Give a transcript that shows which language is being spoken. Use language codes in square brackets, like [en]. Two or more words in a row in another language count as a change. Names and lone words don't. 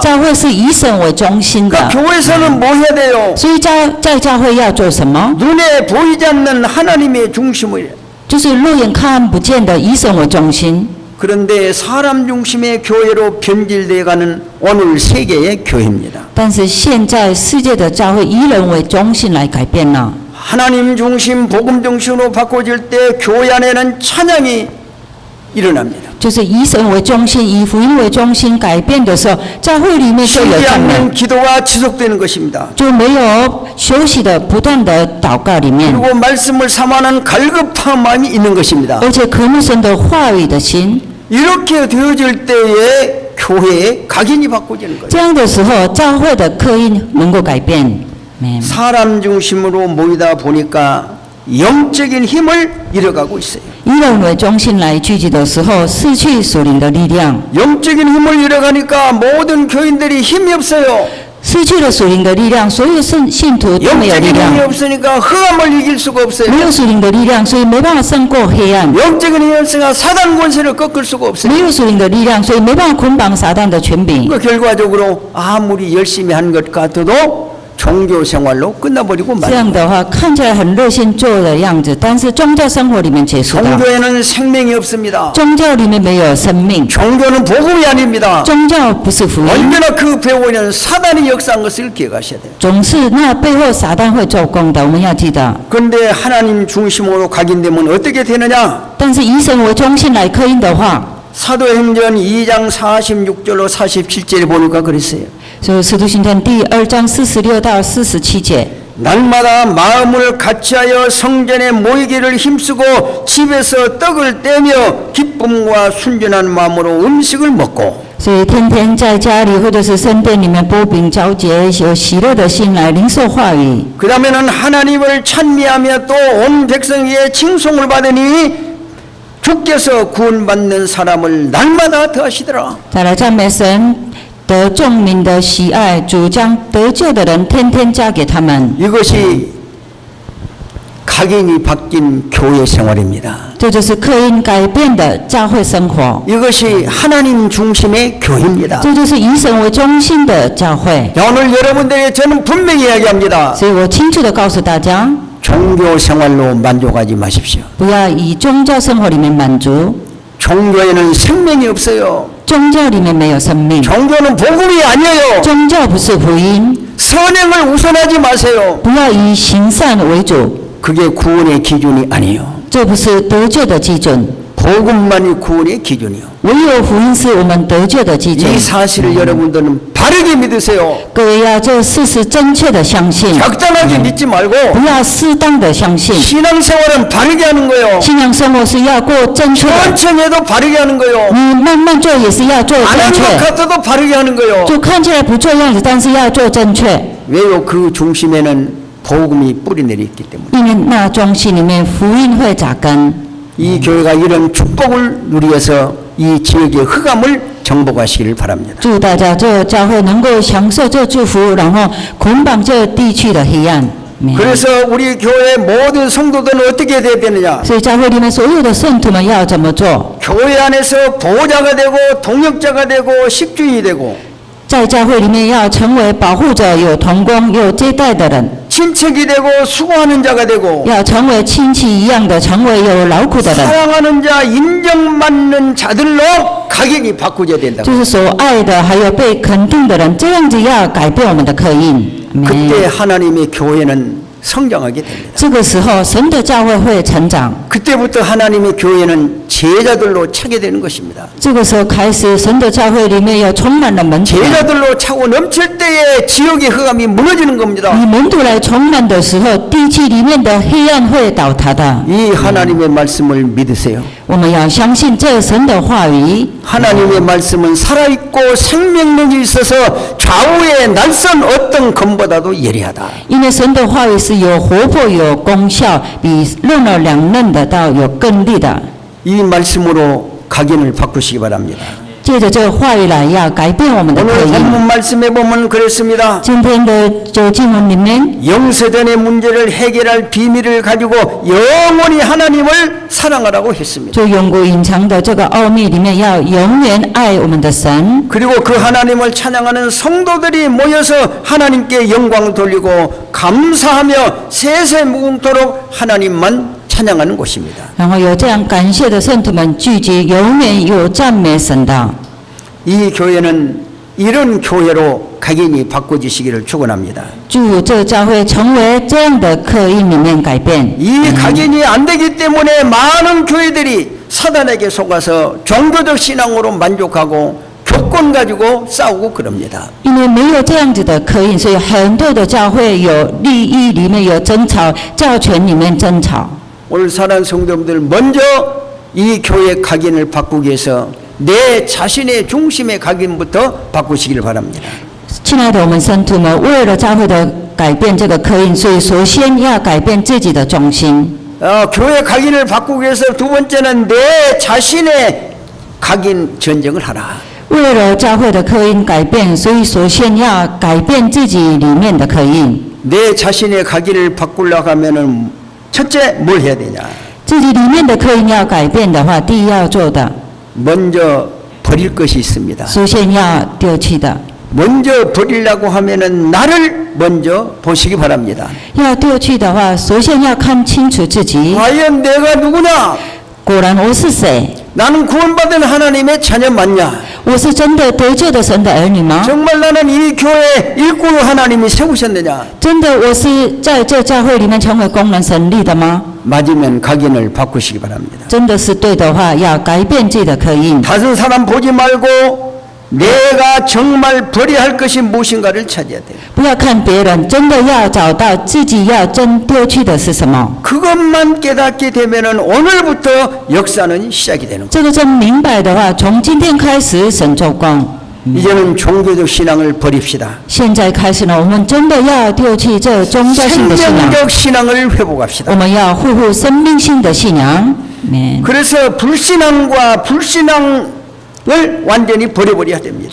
[zh] 教会是以神为中心 [ko] 그 [zh] 的， [ko] 교회에서는 뭐 해야 돼요? [zh] 所以在教会要做什么？ [ko] 눈에 보이지 않는 하나님의 중심을. [zh] 就是肉眼看不见的以神为中心。 [ko] 그런데 사람 중심의 교회로 변질되어가는 오늘 세계의 교회입니다. [zh] 但是现在世界的教会以人为中心来改变了， [ko] 하나님 중심, 복음 중심으로 바꿔질 때 교회 안에는 찬양이 일어납니다. [zh] 就是以神为中心、以福音为中心改变的时候，教会里面就有 [ko] 쉬지 [zh] 赞美， [ko] 않는 기도가 지속되는 것입니다. [zh] 就没有休息的不断的祷告里面， [ko] 그리고 말씀을 삼아하는 갈급한 마음이 있는 것입니다. [zh] 而且渴慕神的话语的心。 [ko] 이렇게 되어질 때에 교회의 각인이 바꿔지는 거예요. [zh] 这样的时候，教会的刻印能够改变。아멘. [ko] 사람 중심으로 모이다 보니까 영적인 힘을 잃어가고 있어요. [zh] 以人为中心来聚集的时候，失去属灵的力量， [ko] 영적인 힘을 잃어가니까 모든 교인들이 힘이 없어요. [zh] 失去了属灵的力量，所有信徒都没有力 [ko] 영적인 힘이 [zh] 量， [ko] 없으니까 흑암을 이길 수가 없어요. [zh] 没有属灵的力量，所以没办法胜过黑暗； [ko] 영적인 힘이 없으니까 사단 권세를 꺾을 수가 없어요. [zh] 没有属灵的力量，所以没办法捆绑撒旦的权柄。 [ko] 그 결과적으로 아무리 열심히 한 것 같아도 종교 생활로 끝나버리고 [zh] 这 [ko] 말아요. [zh] 样的话，看起来很热心做的样子，但是宗教生活里面结束了。 [ko] 종교에는 생명이 없습니다. [zh] 宗教里面没有生命， [ko] 종교는 복음이 아닙니다. [zh] 宗教不是福音， [ko] 언제나 그 배후에는 사단이 역사한 것을 기억하셔야 돼요. [zh] 总是那背后撒旦会做工的，我们要记得。 [ko] 그런데 하나님 중심으로 각인되면 어떻게 되느냐? [zh] 但是以神为中心来刻印的话， [ko] 사도행전 2장 46절로 47절에 보니까 그랬어요. [zh] 所以《使徒行传》第2章46到47节。 [ko] 날마다 마음을 같이하여 성전에 모이기를 힘쓰고 집에서 떡을 떼며 기쁨과 순전한 마음으로 음식을 먹고 [zh] 所以天天在家里或者是圣殿里面拨饼交节，有喜乐的心来领受话语。 [ko] 그 다음에는 하나님을 찬미하며 또 온 백성에게 칭송을 받으니 주께서 구원받는 사람을 날마다 더하시더라. [zh] 再来赞美神，得众民的喜爱，主将得救的人天天加给他们。 [ko] 이것이 각인이 바뀐 교회 생활입니다. [zh] 这就是刻印改变的教会生活， [ko] 이것이 하나님 중심의 교회입니다. [zh] 这就是以神为中心的教会。 [ko] 오늘 여러분들에게 저는 분명히 이야기합니다. [zh] 所以我清楚的告诉大家， [ko] 종교 생활로 만족하지 마십시오. [zh] 不要以宗教生活里面满足， [ko] 종교에는 생명이 없어요. [zh] 宗教里面没有生命， [ko] 종교는 복음이 아니에요. [zh] 宗教不是福音， [ko] 선행을 우선하지 마세요. [zh] 不要以行善为主， [ko] 그게 구원의 기준이 아니에요. [zh] 这不是得救的基准。 [ko] 복음만이 구원의 기준이요. [zh] 唯有福音是我们得救的基准。 [ko] 이 사실을 여러분들은 바르게 믿으세요. [zh] 各位要这事实正确的相信， [ko] 적당하게 믿지 말고 [zh] 不要适当的相信。 [ko] 신앙생활은 바르게 하는 거예요. [zh] 信仰生活是要过正确的， [ko] 천천히 해도 바르게 하는 거예요. [zh] 你慢慢做也是要做 [ko] 안 [zh] 正 [ko] 하는 것 [zh] 确。 [ko] 같아도 바르게 하는 거예요. [zh] 就看起来不做样子，但是要做正确， [ko] 왜요? 그 중심에는 복음이 뿌리내려 있기 때문에. [zh] 因为那中心里面福音会扎根。 [ko] 이 교회가 이런 축복을 누리어서 이 지역의 흑암을 정복하시기를 바랍니다. [zh] 祝大家这教会能够享受这祝福，然后捆绑这地区的黑暗。 [ko] 그래서 우리 교회 모든 성도들은 어떻게 돼야 되느냐? [zh] 所以教会里面所有的圣徒们要怎么做？ [ko] 교회 안에서 보호자가 되고 동역자가 되고 식주인이 되고 [zh] 在教会里面要成为保护者，有同工，有接待的人， [ko] 친척이 되고 수고하는 자가 되고 [zh] 要成为亲戚一样的，成为有劳苦的人， [ko] 사랑하는 자, 인정받는 자들로 각인이 바꾸어야 된다. [zh] 就是所爱的，还有被肯定的人，这样子要改变我们的刻印。 [ko] 그때 하나님의 교회는 성장하게 됩니다. [zh] 这个时候，神的教会会成长。 [ko] 그때부터 하나님의 교회는 제자들로 차게 되는 것입니다. [zh] 这个时候开始，神的教会里面有充满了门徒。 [ko] 제자들로 차고 넘칠 때에 지역의 흑암이 무너지는 겁니다. [zh] 以门徒来充满的时候，地区里面的黑暗会倒塌的。 [ko] 이 하나님의 말씀을 믿으세요. [zh] 我们要相信这神的话语。 [ko] 하나님의 말씀은 살아있고 생명력이 있어서 좌우의 날선 어떤 검보다도 예리하다. [zh] 因为神的话语是有活泼、有功效，比任何两刃的刀有更利的。 [ko] 이 말씀으로 각인을 바꾸시기 바랍니다. [zh] 借着这个话语来，要改变我们的刻 [ko] 오늘 [zh] 印。 [ko] 본문 말씀에 보면 그랬습니다. [zh] 今天的这经文里面， [ko] 영세전의 문제를 해결할 비밀을 가지고 영원히 하나님을 사랑하라고 했습니다. [zh] 就永古隐藏的这个奥秘里面，要永远爱我们的神。 [ko] 그리고 그 하나님을 찬양하는 성도들이 모여서 하나님께 영광을 돌리고 감사하며 세세무궁토록 하나님만 찬양하는 곳입니다. [zh] 然后有这样感谢的圣徒们聚集，永远有赞美神的。 [ko] 이 교회는 이런 교회로 각인이 바꿔지시기를 축원합니다. [zh] 祝这教会成为这样的刻印里面改变。 [ko] 이 각인이 안 되기 때문에 많은 교회들이 사단에게 속아서 종교적 신앙으로 만족하고 교권 가지고 싸우고 그럽니다. [zh] 因为没有这样子的刻印，所以很多的教会有利益里面有争吵，教权里面争吵。 [ko] 오늘 사랑하는 성도님들 먼저 이 교회 각인을 바꾸기 위해서 내 자신의 중심의 각인부터 바꾸시길 바랍니다. [zh] 亲爱的我们圣徒们，为了教会的改变这个刻印，所以首先要改变自己的中心。 [ko] 교회 각인을 바꾸기 위해서 두 번째는 내 자신의 각인 전쟁을 하라. [zh] 为了教会的刻印改变，所以首先要改变自己里面的刻印。 [ko] 내 자신의 각인을 바꾸려고 하면은 첫째 뭘 해야 되냐? [zh] 自己里面的刻印要改变的话，第一要做的， [ko] 먼저 버릴 것이 있습니다. [zh] 首先要丢弃的。 [ko] 먼저 버리려고 하면은 나를 먼저 보시기 바랍니다. [zh] 要丢弃的话，首先要看清楚自己。 [ko] 과연 내가 누구냐? [zh] 果然我是谁？ [ko] 나는 구원받은 하나님의 자녀 맞냐? [zh] 我是真的得救的神的儿女吗？ [ko] 정말 나는 이 교회 일꾼 하나님이 세우셨느냐? [zh] 真的我是在这教会里面成为工人神力的吗？ [ko] 맞으면 각인을 바꾸시기 바랍니다. [zh] 真的是对的话，要改变自己的刻印。 [ko] 다른 사람 보지 말고 내가 정말 버려야 할 것이 무엇인가를 찾아야 돼요. [zh] 不要看别人，真的要找到自己要真丢弃的是什么。 [ko] 그것만 깨닫게 되면은 오늘부터 역사는 시작이 되는 거예요. [zh] 这个真明白的话，从今天开始神做工。 [ko] 이제는 종교적 신앙을 버립시다. [zh] 现在开始呢，我们真的要丢弃这宗教性的信仰， [ko] 생명적 신앙을 회복합시다. [zh] 我们要恢复生命性的信仰。 [ko] 그래서 불신앙과 불신앙을 완전히 버려버려야 됩니다.